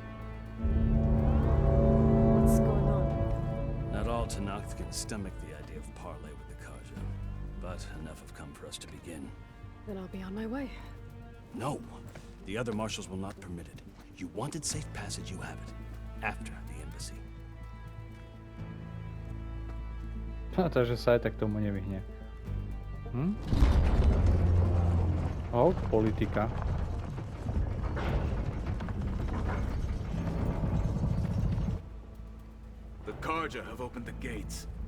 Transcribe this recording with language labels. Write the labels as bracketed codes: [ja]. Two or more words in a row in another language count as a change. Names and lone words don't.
[en] What's going on? Not all Tanakh can stomach the idea of parley with the Karja, but enough have come for us to begin. Then I'll be on my way. No! The other marshals will not permit it. You wanted safe passage, you have it. After the embassy. [sk] Takže sa aj tak tomu nevyhne. Hold, politika. [en] The Karja have opened the gates.